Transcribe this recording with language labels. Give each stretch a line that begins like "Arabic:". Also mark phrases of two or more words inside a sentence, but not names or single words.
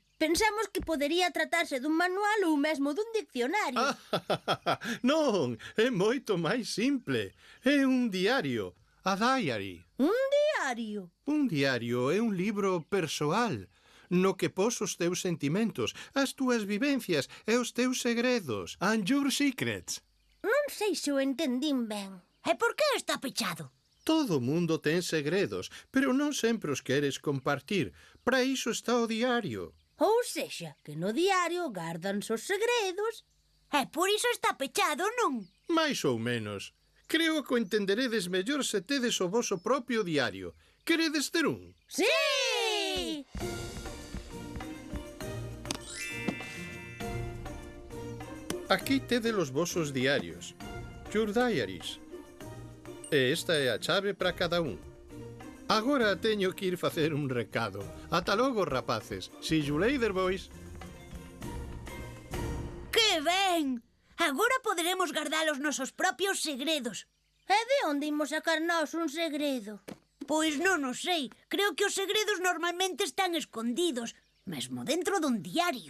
Galician: Pensamos que podería tratarse dun manual ou mesmo dun diccionario. Non, é moito máis simple. É un diario,
English: a diary.
Galician: Un diario? Un diario é un libro persoal, no que pos os teus sentimentos, as túas vivencias e os teus segredos,
English: and your secrets.
Galician: Non sei se o entendín ben. E por que está pechado? Todo mundo ten segredos, pero non sempre os queres compartir. Para iso está o diario. Ou sexa, que no diario gardanse os segredos. E por iso está pechado, non? Mais ou menos. Creo que o entenderedes mellor se tedes o voso propio diario. Queredes ter un? Sí! Aquí tedes os vosos diarios.
English: Your diaries.
Galician: E esta é a chave para cada un. Agora teño que ir facer un recado. Ata logo, rapaces.
English: See you later, boys.
Galician: Que ben! Agora poderemos guardar os nosos propios segredos. E de onde imos sacar nós un segredo? Pois non o sei. Creo que os segredos normalmente están escondidos, mesmo dentro dun diario.